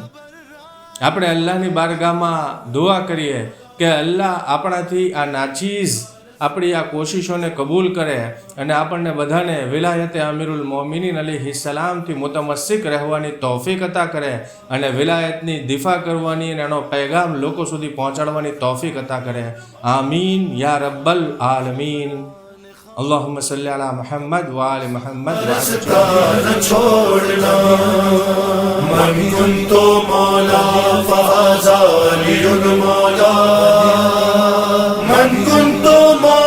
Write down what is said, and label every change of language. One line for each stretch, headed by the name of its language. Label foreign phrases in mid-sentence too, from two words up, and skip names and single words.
Gujarati: આપણે અલ્લાહની બારગાહમાં દુઆ કરીએ કે અલ્લાહ આપણાથી આ નાચીઝ આપણી આ કોશિશોને કબૂલ કરે અને આપણને બધાને વિલાયતે અમીરુલ મોમિનીન અલૈહિસ્સલામથી મુતમસ્સિક રહેવાની તૌફીક અતા કરે અને વિલાયતની દિફા કરવાની અને એનો પૈગામ લોકો સુધી પહોંચાડવાની તૌફીક અતા કરે।
Arabic: آمين يا رب العالمين. اللهم صل على محمد وآل محمد छोड़ना من كنت مولا فهذا علي مولا من كنت